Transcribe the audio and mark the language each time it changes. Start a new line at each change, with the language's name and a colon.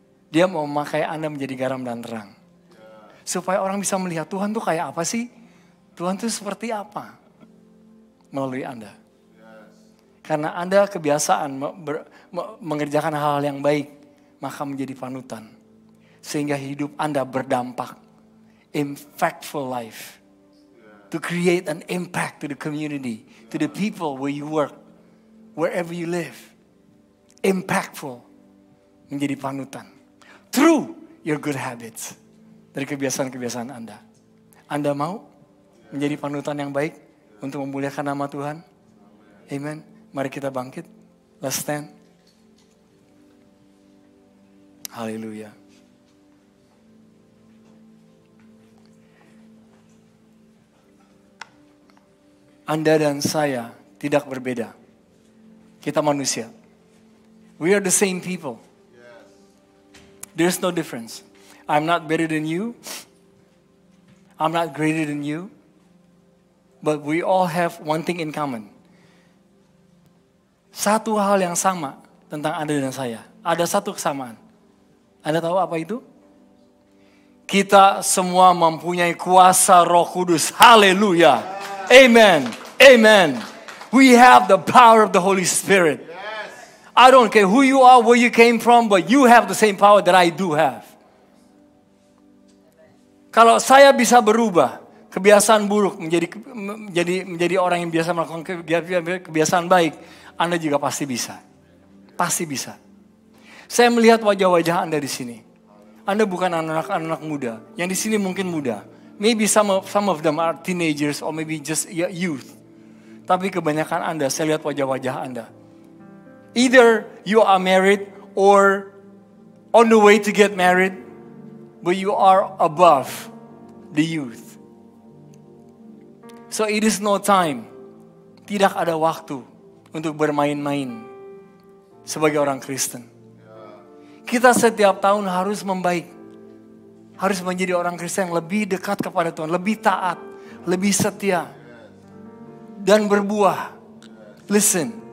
Indonesian: Dia mau memakai Anda menjadi garam dan terang. Supaya orang bisa melihat Tuhan tuh kayak apa sih? Tuhan tuh seperti apa? Melalui Anda. Karena Anda kebiasaan mengerjakan hal-hal yang baik, maka menjadi panutan. Sehingga hidup Anda berdampak.
English: Impactful life. To create an impact to the community, to the people where you work, wherever you live. Impactful.
Indonesian: Menjadi panutan.
English: Through your good habits.
Indonesian: Dari kebiasaan-kebiasaan Anda. Anda mau menjadi panutan yang baik untuk memuliakan nama Tuhan? Amen. Mari kita bangkit.
English: Let's stand.
Indonesian: Haleluya. Anda dan saya tidak berbeda. Kita manusia.
English: We are the same people. There's no difference. I'm not better than you. I'm not greater than you. But we all have one thing in common.
Indonesian: Satu hal yang sama tentang Anda dan saya. Ada satu kesamaan. Anda tahu apa itu? Kita semua mempunyai kuasa Roh Kudus. Haleluya. Amen. Amen.
English: We have the power of the Holy Spirit. I don't care who you are, where you came from, but you have the same power that I do have.
Indonesian: Kalau saya bisa berubah kebiasaan buruk menjadi orang yang biasa melakukan kebiasaan baik, Anda juga pasti bisa. Pasti bisa. Saya melihat wajah-wajah Anda di sini. Anda bukan anak-anak muda. Yang di sini mungkin muda.
English: Maybe some of them are teenagers or maybe just youth.
Indonesian: Tapi kebanyakan Anda, saya lihat wajah-wajah Anda.
English: Either you are married or on the way to get married, but you are above the youth. So it is no time.
Indonesian: Tidak ada waktu untuk bermain-main sebagai orang Kristen. Kita setiap tahun harus membaik. Harus menjadi orang Kristen yang lebih dekat kepada Tuhan. Lebih taat. Lebih setia. Dan berbuah.
English: Listen.